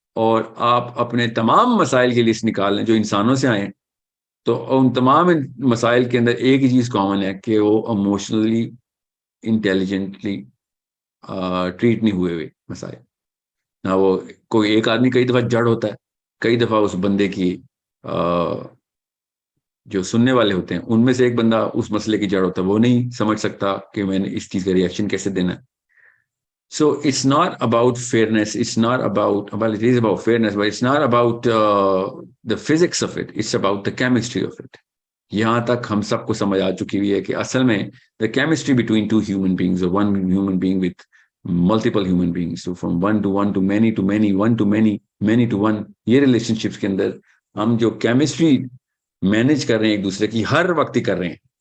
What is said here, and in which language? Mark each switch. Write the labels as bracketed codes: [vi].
[ur] اور آپ اپنے تمام مسائل کی لسٹ نکال لیں جو انسانوں سے آئے, تو ان تمام مسائل کے اندر ایک ہی چیز کامن ہے کہ وہ ایموشنلی انٹیلیجنٹلی ٹریٹ نہیں ہوئے مسائل. نہ وہ کوئی ایک آدمی کئی دفعہ جڑ ہوتا ہے, کئی دفعہ اس بندے کی جو سننے والے ہوتے ہیں ان میں سے ایک بندہ اس مسئلے کی جڑ ہوتا ہے, وہ نہیں سمجھ سکتا کہ میں نے اس چیز کا ریئیکشن کیسے دینا ہے. [en] So it's not about fairness. It's not about, well, it is about fairness, but it's not about the physics of it. It's about the chemistry of it. [ur] یہاں تک ہم سب کو سمجھ آ چکی ہوئی ہے کہ اصل میں [en] the chemistry between two human beings or one human being with multiple human beings, so from one to many to many, one to many, many to one, [ur] یہ relationships کے اندر ہم جو chemistry مینج کر رہے ہیں ایک دوسرے کی, ہر وقت ہی کر رہے ہیں.